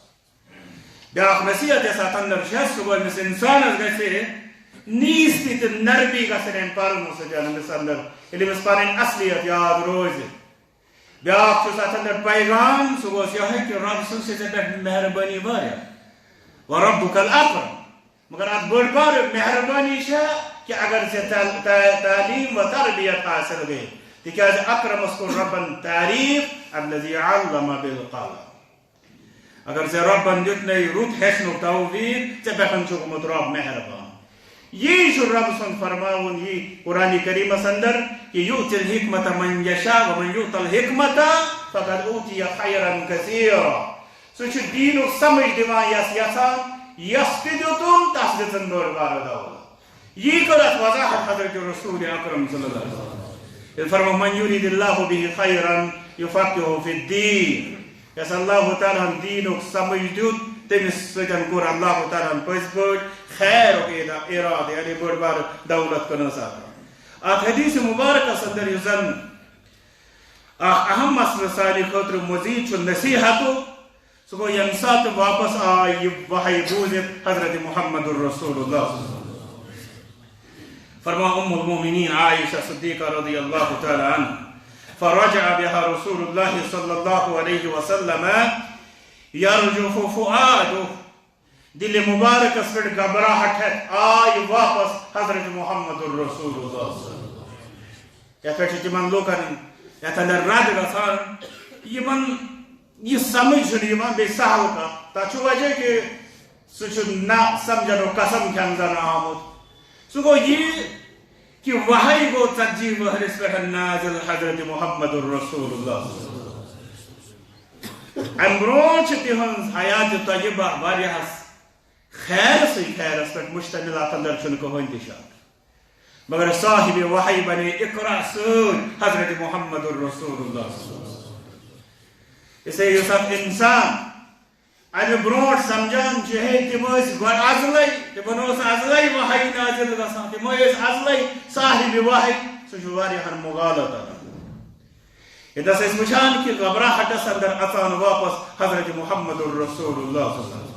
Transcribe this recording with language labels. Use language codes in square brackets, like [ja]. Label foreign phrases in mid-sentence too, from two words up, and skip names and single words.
[ks] بیاکھ نصیحت یۄس اتھ اندر چھےٚ سُہ گوٚو أمِس انسانس گژھِ نیٖستی تہٕ نرمی گژھٕنۍ امہِ پرنہٕ سۭتۍ أمِس اندر ییٚلہِ أمِس پنٕنۍ اصلیت یاد روزِ بیاکھ چھُس اتھ اندر پیغام سُہ گوٚژھ یِہوٚے کہِ رب سٕنٛز چھِ ژےٚ پٮ۪ٹھ مہربٲنی واریاہ [ar] وربُک الاکرم [ks] مگر اتھ بٔڑ بارٕ مہربٲنی چھےٚ کہ اگر ژےٚ تعلیٖم و تربیت حٲصِل گٔے تِکیٛازِ اکرمس کوٚر ربن تعریٖف [ar] الذی علم بالقلم [ks] اگر ژےٚ رۄبن دیُتنَے رُت ہیٚچھنُک توفیٖق ژےٚ پٮ۪ٹھ چھُ گوٚمُت رب مہربان یی چھُ رب سُنٛد فرماوُن یی قرآنِ کریٖمس اندر کہ [ar] یؤتی الحکمت من یشاء ومن یؤت الحکمت فقد اوتیہ خیرا کثیرا [ks] سُہ چھُ دیٖنُک سمجھ دِوان یس یژھان یس تہِ دیُتُن تس دِژٕن بٔڑ بارٕ دولت یی کٔر اتھ وضاحت حضرت رسول اکرم [ar] صلی اللہ علیہ وسلم [ks] ییٚلہِ فرموو [ar] من یُرید اللہ بہ خیرا یفقہہ فی الدین [ks] یس اللہ تعالیٰ ہن دیٖنُک سمجھ دیُت تٔمِس سۭتۍ کوٚر اللہ تعالیٰ ہن پٔزۍ پٲٹھۍ خیرُک ارادٕ یعنی بٔڑ بارٕ دولت کٔرنس عطا اتھ حدیث مبارکس اندر یُس زن اکھ اہم مسلہٕ سانہِ خٲطرٕ مزیٖد چھُ نصیحتُک سُہ گوٚو ییٚمہِ ساتہٕ واپس آے یہِ وحی بوٗزِتھ حضرت محمد الرسول اللہ [ar] فرماو ام المؤمنین عائشہ صدیقہ رضی اللہ تعالی عنہ فرجع بها رسول الله صلی اللہ علیہ وسلم یرجف [ks] فؤادہ دل مبارکس پٮ۪ٹھ گھبراہٹ ہٮ۪تھ آے واپس حضرت محمد الرسول اللہ یتھ پٮ۪ٹھ چھِ تِمن لوٗکن یتھ اندر رد گژھان یِمن یہ سمجھ چھُنہٕ یِوان بیٚیہِ سہل کتھ تتھ چھُ وجہ کہِ سُہ چھُ نہ سمجھنُک قسم کھٮ۪ن زن آمُت سُہ گوٚو یہِ کہ وحی گوٚو 40 ؤہرِس پٮ۪ٹھ نازل حضرت محمد الرسول اللہ امہِ برونٛٹھ چھِ تِہنٛز حیاتِ طیبہ واریاہس خیرسٕے خیرس پٮ۪ٹھ مشتمل اتھ اندر چھُنہٕ کٕہۭنۍ تہِ شک مگر صاحب وحی بنے اقرا سۭتۍ حضرت محمد الرسول اللہ اسلیے یُس اکھ انسان امہِ برونٛٹھ سمجھان چھُ ہے تِم ٲسۍ گۄڈٕ ازلے تِمن اوس ازلے وحی نازل گژھان تِم ٲسۍ ازلے صاحب وحی سُہ چھُ واریاہن مغالط انان ییٚتٮ۪س أسۍ وٕچھان کہِ گھبراہٹس اندر اژان واپس حضرت محمد الرسول اللہ